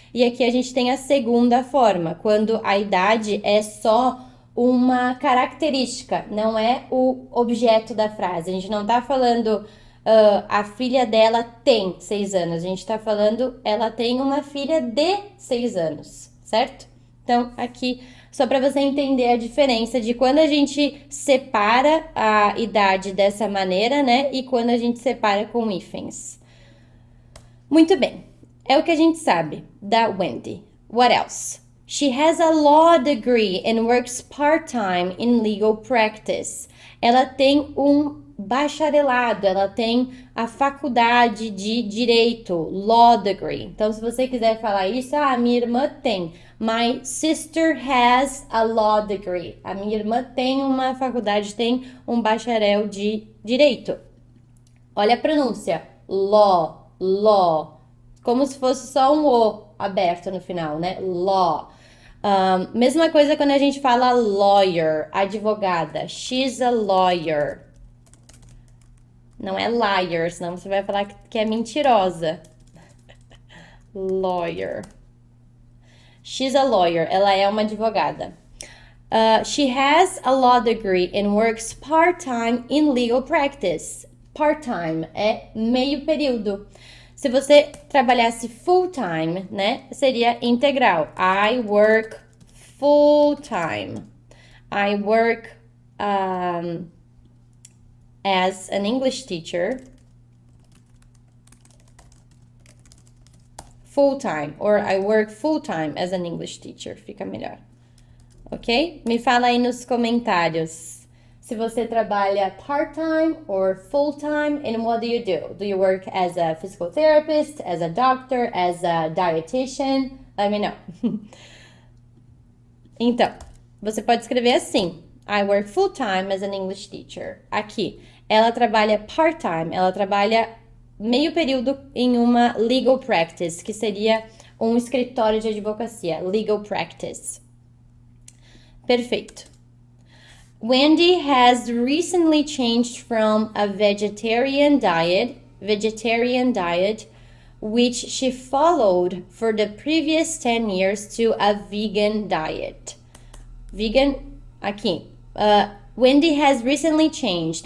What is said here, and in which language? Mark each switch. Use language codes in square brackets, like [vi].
[pt] E aqui a gente tem a segunda forma, quando a idade é só uma característica, não é o objeto da frase. A gente não tá falando a filha dela tem 6 anos, a gente tá falando ela tem uma filha de 6 anos, certo? Então, aqui, só para você entender a diferença de quando a gente separa a idade dessa maneira, né? E quando a gente separa com hífens. Muito bem, é o que a gente sabe da Wendy. [en] What else? She has a law degree and works part-time in legal practice. [pt] Ela tem um bacharelado, ela tem a faculdade de direito, law degree. Então, se você quiser falar isso, minha irmã tem. My sister has a law degree. A minha irmã tem uma faculdade, tem um bacharel de direito. Olha a pronúncia. Law, law. Como se fosse só um O aberto no final, né? Law. Mesma coisa quando a gente fala lawyer, advogada. She's a lawyer. Não é liar, senão você vai falar que é mentirosa. [en] Lawyer. She's a lawyer. [pt] Ela é uma advogada. [en] She has a law degree and works part-time in legal practice. [pt] Part-time é meio período. Se você trabalhasse full-time, né, seria integral. [en] I work full-time. I work as an English teacher full-time. Or I work full-time as an English teacher. [pt] Fica melhor. Ok? Me fala aí nos comentários se você trabalha part-time or full-time, and what do you do? [en] Do you work as a physical therapist, as a doctor, as a dietitian? Let me know. [pt] Então, você pode escrever assim: I work full-time as an English teacher. Aqui, ela trabalha part-time, ela trabalha meio período em uma legal practice, que seria um escritório de advocacia, legal practice. Perfeito. [en] Wendy has recently changed from a vegetarian diet, which she followed for the previous 10 years, to a vegan diet. Vegan, aqui. Wendy has recently changed.